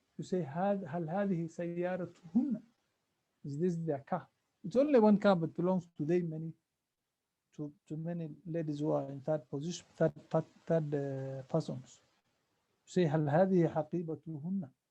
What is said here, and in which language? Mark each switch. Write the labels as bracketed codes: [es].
[en] You say [ar] هل هذه سيارتهن? [en] Is this their car? It's only one car, but belongs to many ladies who are in third position, third persons. [ar] Say هل هذه حقيبتهن?